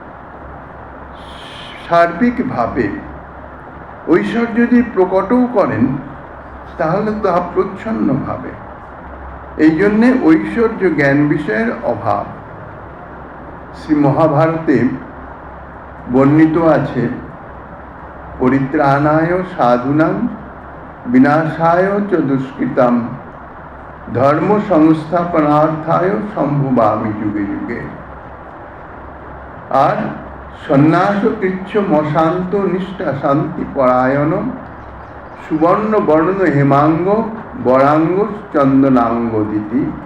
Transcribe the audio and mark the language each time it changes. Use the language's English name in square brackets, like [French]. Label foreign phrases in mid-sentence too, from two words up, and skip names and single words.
[Bangla] সার্বিকভাবে ঐশ্বর্য যদি প্রকটও করেন, তাহলে তাহা প্রচ্ছন্নভাবে। এই জন্যে ঐশ্বর্য জ্ঞান বিষয়ের অভাব। শ্রী মহাভারতে বর্ণিত আছে, [Sanskrit] পরিত্রাণায় সাধুনাং বিনাশায় চ দুষ্কৃতাম ধর্ম সংস্থাপনার্থায় সম্ভবামি যুগে যুগে। আর সন্ন্যাস কৃচ্ছ মশান্ত নিষ্ঠা শান্তি পরায়ণ সুবর্ণ বর্ণ হেমাঙ্গ বরাঙ্গ চন্দনাঙ্গ দিতি।